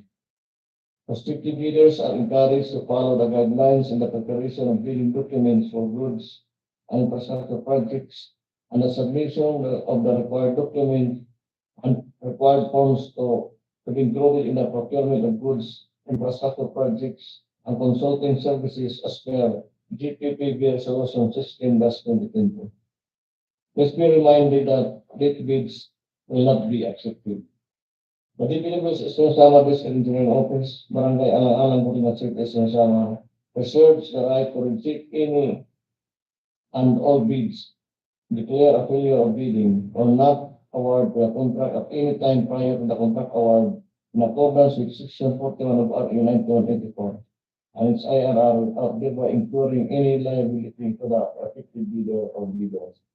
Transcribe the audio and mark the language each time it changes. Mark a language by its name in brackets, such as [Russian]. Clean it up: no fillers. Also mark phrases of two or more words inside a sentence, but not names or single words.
[English] Prospective bidders are encouraged to follow the guidelines in the preparation of bidding documents for goods and infrastructure projects and the submission of the required documents and required forms to be included in the procurement of goods, infrastructure projects, and consulting services as per GPPB Resolution 16-2020. Please be reminded that late bids will not be accepted. The DPWH Eastern Samar District Engineering Office, Barangay Alang-Alang, Borongan City, Eastern Samar, reserves the right to reject any and all bids, declare a failure of bidding, or not award the contract at any time prior to the contract award in accordance with Section 41 of RA 9184 and its IRR without thereby incurring any liability to the affected bidder or bidders.